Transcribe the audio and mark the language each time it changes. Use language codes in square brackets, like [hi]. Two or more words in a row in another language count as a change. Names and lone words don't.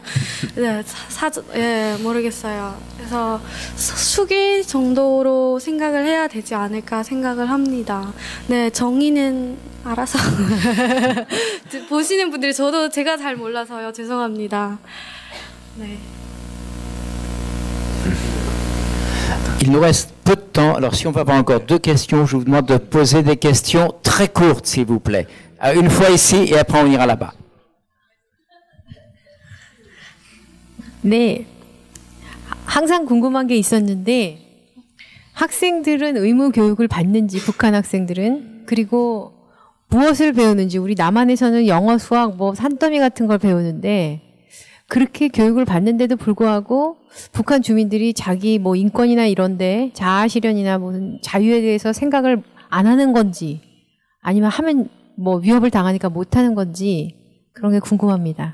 [ko] 네, 모르겠어요. 그래서 수기 정도로 생각을 해야 되지 않을까 생각을 합니다. 네, 정의는 알아서 보시는 분들이 제가 잘 몰라서요. 죄송합니다. 네. [fr] Il nous reste peu de temps. Alors, si on peut avoir encore 2 questions, je vous demande de poser des questions très courtes, s'il vous plaît. Une fois ici et après on ira là-bas. [ko] 네. 항상 궁금한 게 있었는데 학생들은 의무 교육을 받는지 북한 학생들은 그리고 무엇을 배우는지 우리 남한에서는 영어, 수학, 뭐 산더미 같은 걸 배우는데 그렇게 교육을 받는데도 불구하고 북한 주민들이 자기 뭐 인권이나 이런데 자아 실현이나 무슨 자유에 대해서 생각을 안 하는 건지 아니면 하면 뭐 위협을 당하니까 못 하는 건지 그런 게 궁금합니다.